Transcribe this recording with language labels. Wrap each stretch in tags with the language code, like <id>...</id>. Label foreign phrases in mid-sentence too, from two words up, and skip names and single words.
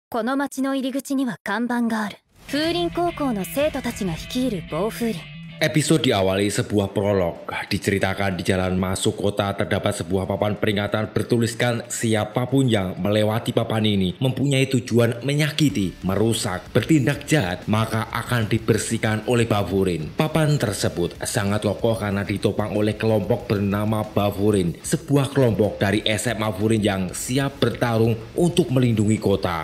<ja>この町の入り口には看板がある。風林高校の生徒たちが率いる暴風林。</ja> <id>Episode diawali sebuah prolog. Diceritakan di jalan masuk kota terdapat sebuah papan peringatan bertuliskan siapapun yang melewati papan ini mempunyai tujuan menyakiti, merusak, bertindak jahat maka akan dibersihkan oleh Bafurin. Papan tersebut sangat kokoh karena ditopang oleh kelompok bernama Bafurin, sebuah kelompok dari SMA Furin yang siap bertarung untuk melindungi kota.</id>